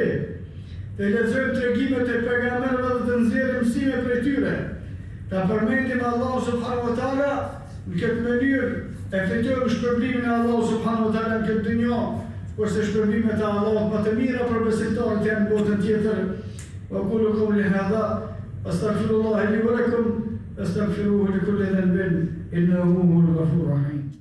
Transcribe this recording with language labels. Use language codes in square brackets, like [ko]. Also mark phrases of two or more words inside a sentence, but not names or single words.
[sq] Të lexojmë tregimet e pejgamberëve dhe të nxjerrim mësime prej tyre. Ta përmendim Allahu [ar] سبحانه وتعالى [sq] në këtë mënyrë e fitojmë shpërblimin e Allahu [ar] سبحانه وتعالى [sq] në këtë dunjë, kurse shpërblimet e Allahut më të mira për besimtarët janë në botën tjetër. [ar] وقولوا قولي هذا أستغفر الله لي ولكم أستغفره لكل ذنب إنه هو الغفور الرحيم.